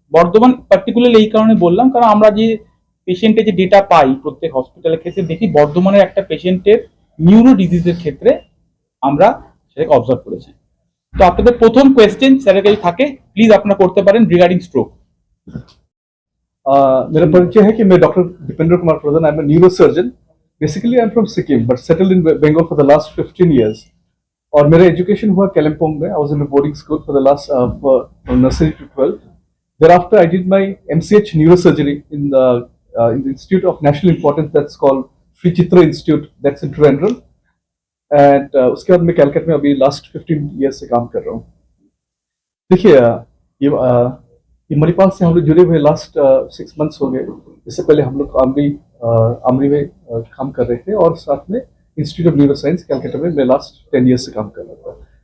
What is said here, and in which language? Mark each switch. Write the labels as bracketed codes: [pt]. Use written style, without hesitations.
[bn] Bardhaman particularly এই কারণে বললাম কারণ আমরা যে পেশেন্টের যে ডেটা পাই প্রত্যেক হসপিটালের ক্ষেত্রে দেখি বর্ধমানের একটা পেশেন্টের নিউরো ডিজিজের ক্ষেত্রে আমরা সেটাকে অবজার্ভ করেছি। তো আপনাদের প্রথম কোয়েশ্চেন স্যারের কাছে থাকে, প্লিজ আপনারা করতে পারেন রিগার্ডিং स्ट्रोक। [hi] मेरा परिचय है कि मैं doctor Dipendra Kumar Pradhan, [en] I am a neurosurgeon. Basically I am from Sikkim but settled in Bengal for the last 15 years। [hi] और मेरा एजुकेशन हुआ कालिम्पोंग में। [en] I was in a boarding school for the last nursery to 12। Thereafter I did my MCH neurosurgery in the Institute of National Importance that's called Sri Chitra Institute, that's in Trivandrum। [hi] And उसके बाद मैं कैलकट में अभी last 15 years से काम कर रहा हूँ। देखिए ये मणिपाल से हम लोग जुड़े हुए लास्ट 6 months हो गए। इससे पहले हम लोग आमरी में काम कर रहे थे और साथ में institute of neuro science Calcutta में मैं लास्ट 10 years से काम कर रहा था।